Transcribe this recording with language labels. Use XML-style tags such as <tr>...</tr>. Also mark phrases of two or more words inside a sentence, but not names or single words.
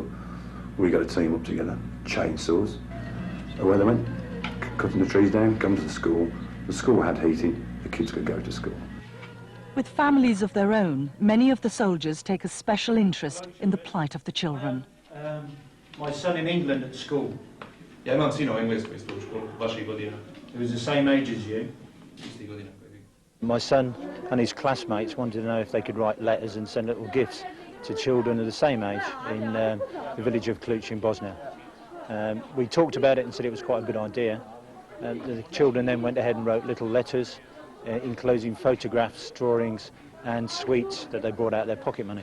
<en>We got a team up together, chainsaws. So where they went, cutting the trees down, come to the school had heating, the kids could go to school. With families of their own, many of the soldiers take a special interest in the plight of the children. My son in England at school.</en> <sr>Ja imam sina u Engleskoj isto u školu, vaših godina.</sr> <en>He was the same age as you.</en> <sr>Istih godina.</sr> <en>My son and his classmates wanted to know if they could write letters and send little gifts. to children of the same age in the village of Kulen in Bosnia. We talked about it and said it was quite a good idea. The children then went ahead and wrote little letters enclosing photographs, drawings and sweets that they brought out of their pocket money.</en>